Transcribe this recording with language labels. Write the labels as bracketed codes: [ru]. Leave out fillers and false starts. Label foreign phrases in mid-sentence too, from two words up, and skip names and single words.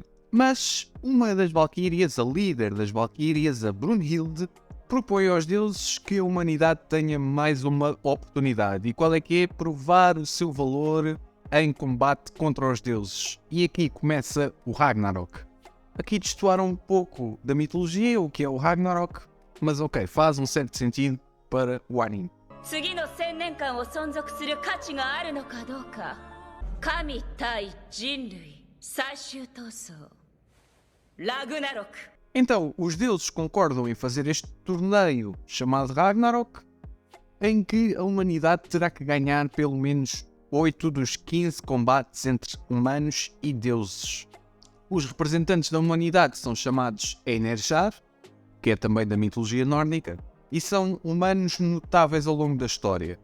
[pt] Mas uma das Valquírias, a líder das Valquírias, a Brunhilde, propõe aos deuses que a humanidade tenha mais uma oportunidade. E qual é que é? Provar o seu valor em combate contra os deuses. E aqui começa o Ragnarok. Aqui destoaram um pouco da mitologia, o que é o Ragnarok, mas ok, faz um certo sentido para o anime. [ja] 次の1000年間を存続する価値があるのかどうか。神対人類最終闘争ラグナロク。 [pt] Então, os deuses concordam em fazer este torneio chamado Ragnarok, em que a humanidade terá que ganhar pelo menos 8 dos 15 combates entre humanos e deuses. Os representantes da humanidade são chamados Einherjar, que é também da mitologia nórdica, e são humanos notáveis ao longo da história.